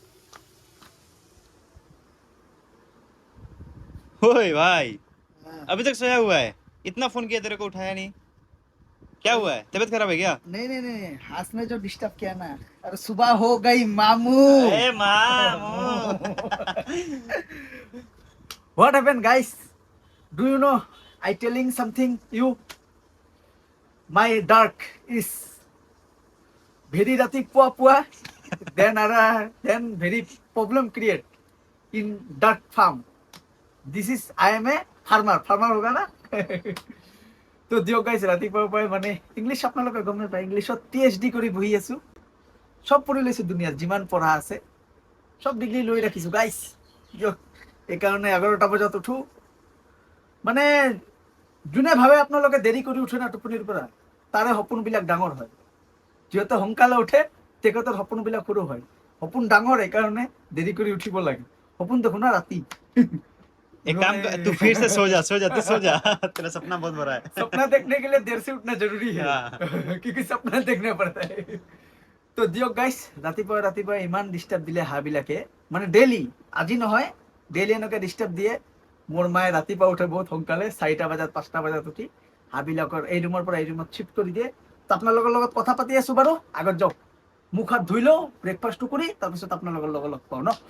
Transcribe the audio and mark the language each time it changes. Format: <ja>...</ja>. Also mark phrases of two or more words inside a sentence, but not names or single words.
<hi>ओए भाई, अभी तक सोया हुआ है? इतना फोन किया तेरे को उठाया नहीं, क्या हुआ है? तबीयत खराब है क्या? नहीं, हाथ ने जो डिस्टर्ब किया ना, अरे सुबह हो गई मामू। ए मामू।</hi> <en>What happened, guys? Do you know? I telling something you. My dark is very</en> <as>ৰাতি পুৱা.</as> <en>Then very problem create in dark farm. This is I am a farmer. Farmer</en> <hi>होगा ना?</hi> <as>তো দিয়ো গাইছ रातिपुৱা মানে ইংলিশ আপোনালোকে গম নাপায়, ইংলিশত PhD কৰি বহি আছো, সব পঢ়ি লৈছো, দুনিয়াৰ যিমান পঢ়া আছে সব ডিগ্ৰী লৈ ৰাখিছো গাইস। এই কাৰণে 11টা বজাত উঠো, মানে যোনে ভাবে আপোনালোকে দেৰি কৰি উঠে না টোপনিৰ পৰা, তাৰে সপোনবিলাক ডাঙৰ হয়। যিহেতু সোনকালে উঠে তেখেতৰ সপোনবিলাক সৰু হয়। সপোন ডাঙৰ এই কাৰণে দেৰি কৰি উঠিব লাগে। সপোন দেখো না ৰাতি।</as> <hi>एक काम कर, तू फिर से सो जा तू सो जा। तेरा सपना बहुत बड़ा है। सपना देखने के लिए देर से उठना जरूरी है, क्योंकि सपना देखना पड़ता है।</hi> <as>তো দিয়ক গাইছ, ৰাতিপুৱা ইমান ডিষ্টাৰ্ব দিলে হাঁহবিলাকে, মানে ডেইলি, আজি নহয় ডেইলি এনেকৈ ডিষ্টাৰ্ব দিয়ে। মোৰ মায়ে ৰাতিপুৱা উঠে বহুত সোনকালে, 4টা বজাত 5টা বজাত উঠি হাঁহবিলাকৰ এই ৰুমৰ পৰা এই ৰুমত শিফ্ট কৰি দিয়ে। তো আপোনালোকৰ লগত কথা পাতি আছো বাৰু, আগত যাওক, মুখ হাত ধুই লওঁ, ব্ৰেকফাষ্টটো কৰি তাৰপিছত আপোনালোকৰ লগত লগ পাওঁ ন।</as>